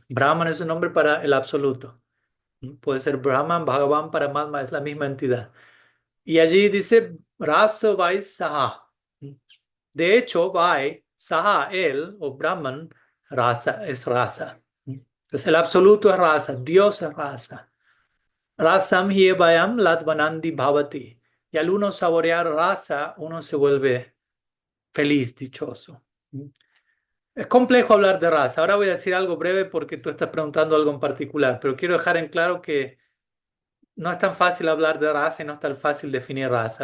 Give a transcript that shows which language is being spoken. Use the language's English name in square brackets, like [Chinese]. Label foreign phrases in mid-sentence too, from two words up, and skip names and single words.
[Spanish] Brahman es un nombre para el absoluto. Puede ser Brahman, Bhagavan, Paramatma, es la misma entidad. Y allí dice [Sanskrit] Rasa Vai Saha. [Spanish] De hecho, [Sanskrit] Vai, Saha, [Spanish] él o Brahman, rasa es rasa. Entonces el absoluto es rasa, Dios es rasa. [Sanskrit] Rasam hi vayam latvanandi bhavati. [Spanish] Y al uno saborear rasa, uno se vuelve feliz, dichoso. Es complejo hablar de rasa. Ahora voy a decir algo breve porque tú estás preguntando algo en particular, pero quiero dejar en claro que no es tan fácil hablar de raza y no es tan fácil definir raza.